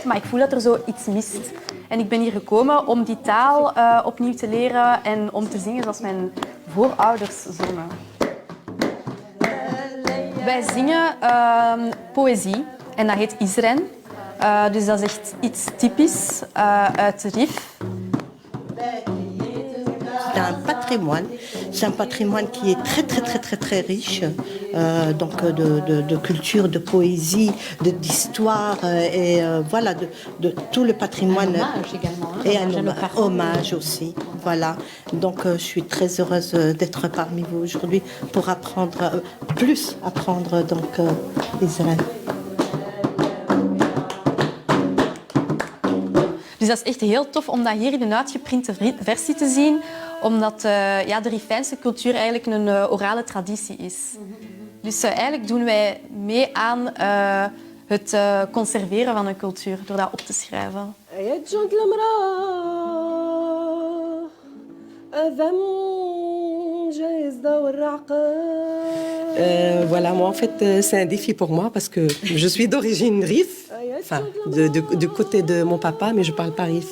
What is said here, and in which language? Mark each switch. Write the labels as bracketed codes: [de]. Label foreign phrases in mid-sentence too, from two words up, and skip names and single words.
[nl] Maar ik voel dat er zo iets mist. En ik ben hier gekomen om die taal opnieuw te leren en om te zingen zoals mijn voorouders zongen. Wij zingen poëzie en dat heet Isren. Dus dat is echt iets typisch uit Rif. [fr] C'est un patrimoine. C'est un patrimoine qui est très riche, donc de culture, de poésie, d'histoire et voilà de tout le patrimoine. Un hommage également. Et un hommage aussi. Voilà. Donc je suis très heureuse d'être parmi vous aujourd'hui pour apprendre donc Israël. [nl] Dus dat is echt heel tof om dat hier in een uitgeprinte versie te zien. Omdat ja, de Rifijnse cultuur eigenlijk een orale traditie is. Dus eigenlijk doen wij mee aan het conserveren van een cultuur door dat op te schrijven. [fr] Voilà, moi en fait c'est un défi pour moi parce que je suis d'origine Rif, enfin du côté de mon papa, mais je parle pas Rif.